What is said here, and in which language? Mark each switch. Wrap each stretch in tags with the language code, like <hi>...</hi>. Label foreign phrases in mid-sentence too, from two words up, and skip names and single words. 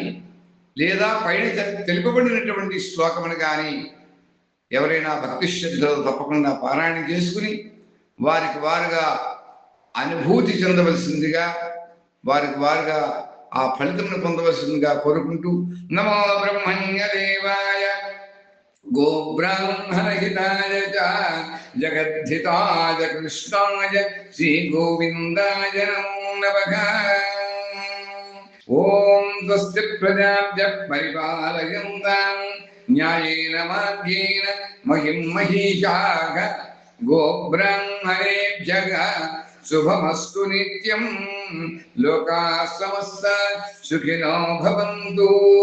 <te>లేదా పైన తెలుపబడినటువంటి శ్లోకమును కానీ ఎవరైనా భక్తి శ్రద్ధలు తప్పకుండా పారాయణ చేసుకుని వారికి వారుగా అనుభూతి చెందవలసిందిగా, వారికి వారుగా ఆ ఫలితమును పొందవలసిందిగా కోరుకుంటూ</te> <sa>నమో బ్రహ్మణ్య దేవాయ గోబ్రాహ్మణహితాయ చ జగద్ధితాయ కృష్ణాయ శ్రీ గోవిందాయ నమో నమః. ఓం స్వస్తి ప్రజాభ్య పరిపాలయంతాం న్యాయేన మార్గేణ మహిం మహీషాః గోబ్రాహ్మణేభ్యః శుభమస్తు నిత్యం లోకాః సమస్తాః సుఖినో భవంతు.</sa>